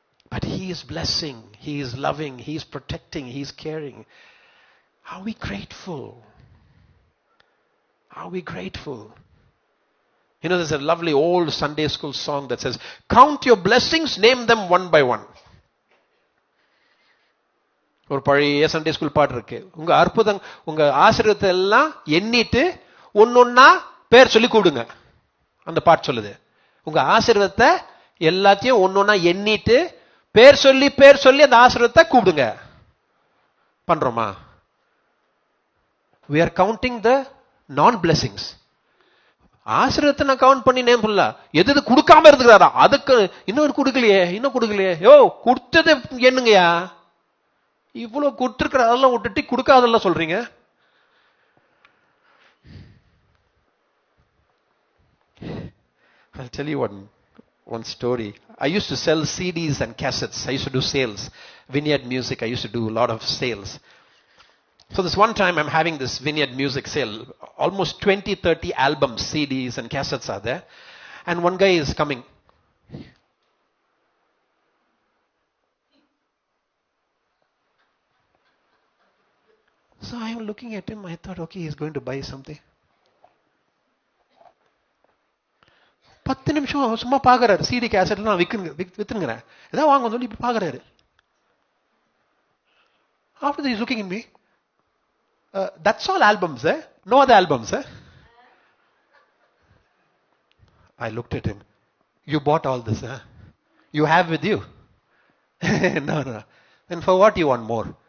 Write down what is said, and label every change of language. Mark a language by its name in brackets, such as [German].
[English] But he is blessing, he is loving, he is protecting, he is caring. Are we grateful? Are we grateful? You know, there's a lovely old Sunday school song that says, count your blessings, name them one by one. [Tamil] ஒரு பழைய Sunday school பாட்டு இருக்கு. உங்க அற்புதம், உங்க ஆசீர்வாதத்தை எல்லாம் எண்ணிட்டு ஒன்னொன்னா பேர் சொல்லி கூடுங்க. அந்த பாட்டு சொல்லுது. உங்க ஆசீர்வாதத்தை எல்லாத்தையும் ஒன்னொன்னா எண்ணிட்டு பேர் சொல்லி அந்த ஆசீர்வாதத்தை கூப்பிடுங்க. பண்றோமா? [English] We are counting the non-blessings. [Tamil] ஆசீர்வாதத்தை நான் கவுண்ட் பண்ணி நேம் சொல்ல, எது கொடுக்காம இருந்துக்கிறாரா, அதுக்கு இன்னும் கொடுக்கலையே, யோ கொடுத்தது என்னங்கயா, இவ்வளவு கொடுத்திருக்கிற அதெல்லாம் விட்டுட்டு கொடுக்காதெல்லாம் சொல்றீங்க. [English] I'll tell you one story. I used to sell CDs and cassettes. I used to do sales. Vineyard Music, I used to do a lot of sales. So this one time I'm having this Vineyard Music sale. Almost 20-30 albums, CDs and cassettes are there. And one guy is coming. So I am looking at him. I thought, okay, he's going to buy something. [Tamil] 10 நிமிஷம் சும்மா பாக்குறாரு. CD cassette நான் வித்துங்கிறேன், ஏதாவது வாங்க சொல்லி இப்ப பாக்குறாரு. [English] After that he's looking at me. That's all albums, eh? No other albums, eh? I looked at him. You bought all this, eh? You have with you? No. Then for what you want more?